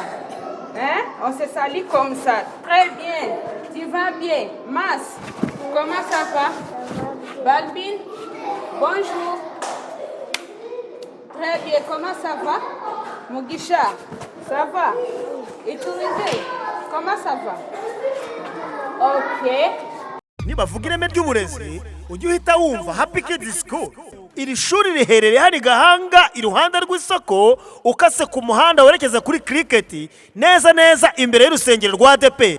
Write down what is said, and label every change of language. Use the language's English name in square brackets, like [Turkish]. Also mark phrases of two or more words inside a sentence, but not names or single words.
[French] Hein? On se salue comme ça. Très bien. Tu vas bien? Mas, comment ça va? Balbine, bonjour. Très bien. Comment ça va? Mugisha, ça va? Et Tourisé, comment ça va? Ok. [Kinyarwanda] Niba vuga ireme ry'uburezi ujye uhita wumva Happy Kids School. Iri shuri riherereye hari Gahanga iruhande rw'isoko ukase ku muhanda werekeza kuri cricket neza neza imbere y'urusengero rwa ADP.